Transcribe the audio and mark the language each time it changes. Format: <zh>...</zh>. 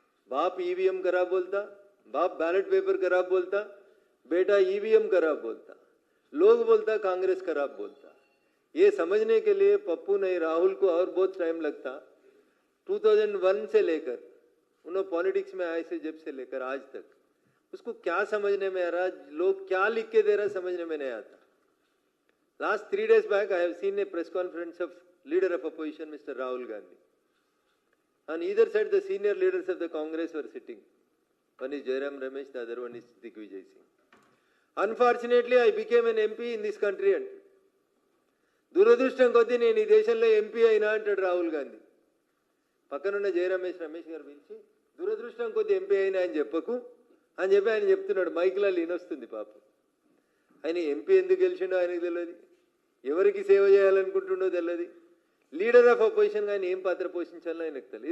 <hi>बाप ईवीएम खराब बोलता, बाप बैलेट पेपर खराब बोलता, बेटा ईवीएम खराब बोलता, लोग बोलता कांग्रेस खराब बोलता. ये समझने के लिए पप्पू नहीं राहुल को और बहुत टाइम लगता. 2001 से लेकर उन्होंने पॉलिटिक्स में आए से जब से लेकर आज तक उसको क्या समझने में आ रहा, लोग क्या लिख के दे रहा समझने में नहीं आता.</hi> <en>लास्ट 3 days back I have seen a press conference of leader of opposition Mr. Rahul Gandhi. On either side the senior leaders of the Congress were sitting. One is Jairam Ramesh, the other one is Digvijay Singh. Unfortunately, I became an MP in this country.</en> <te>And దురదృష్టం కొద్దీ నేను ఈ దేశంలో MP అయినా అంటాడు రాహుల్ గాంధీ. పక్కనున్న జయరమేష్ గారు పిలిచి దురదృష్టం కొద్దీ ఎంపీ అయినా అని చెప్పకు అని చెప్పి ఆయన చెప్తున్నాడు. మైక్లో లీనొస్తుంది పాపం. ఆయన ఎంపీ ఎందుకు గెలిచిండో ఆయనకు తెలియదు, ఎవరికి సేవ చేయాలనుకుంటుండో తెలియదు, లీడర్ ఆఫ్ అపోజిషన్ ఆయన ఏం పాత్ర పోషించాలో ఆయనకు తెలియదు.</te>